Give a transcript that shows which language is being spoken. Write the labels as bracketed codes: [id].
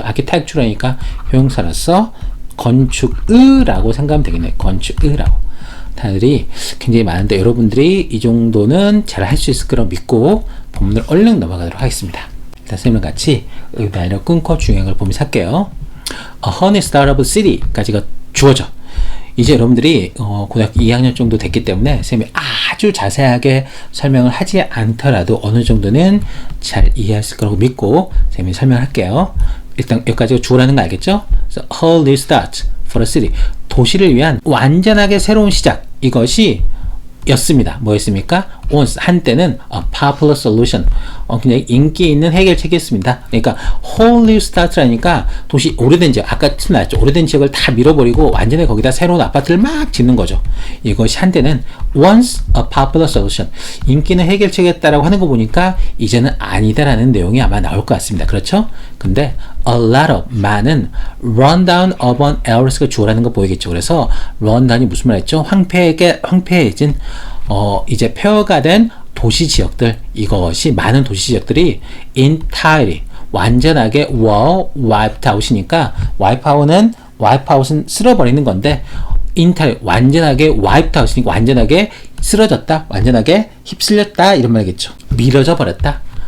[ko] architecture니까 효용사로서 건축의라고 생각하면 되겠네요. 건축의라고. 단어들이 굉장히 많은데 여러분들이 이 정도는 잘 할 수 있을 거라고 믿고 본문을 얼른 넘어가도록 하겠습니다. 일단 선생님과 같이 의단을 끊고 중요한 걸 보면서 할게요. A honey startup city까지가 주어져. 이제 여러분들이 고등학교 2학년 정도 됐기 때문에 선생님이 아주 자세하게 설명을 하지 않더라도 어느 정도는 잘 이해했을 거라고 믿고 선생님이 설명할게요. 일단 여기까지가 주어라는 거 알겠죠? [en] So, a new start for a city. [ko] 도시를 위한 완전하게 새로운 시작. 이것이 였습니다. 뭐였습니까? [en] once 한때는 a popular solution. [ko] 그냥 인기 있는 해결책이었습니다. 그러니까 [en] whole new start [ko] 라니까 도시 오래된 지역, 아까 나왔죠. 오래된 지역을 다 밀어버리고 완전히 거기다 새로운 아파트를 막 짓는 거죠. 이것이 한때는 [en] once a popular solution. [ko] 인기 있는 해결책이었다라고 하는 거 보니까 이제는 아니다라는 내용이 아마 나올 것 같습니다. 그렇죠? [en] 근데 a lot of 많은 rundown urban areas가 [ko] 주어라는 거 보이겠죠. 그래서 rundown이 무슨 말이죠? 황폐해진 이제 폐허가 된 도시 지역들, 이것이 많은 도시 지역들이 entirely 완전하게 wiped out이니까 wipe out은 쓸어버리는 건데 entirely 완전하게 wiped out이니까 완전하게 쓰러졌다, 완전하게 휩쓸렸다 이런 말이겠죠. 미뤄져 버렸다.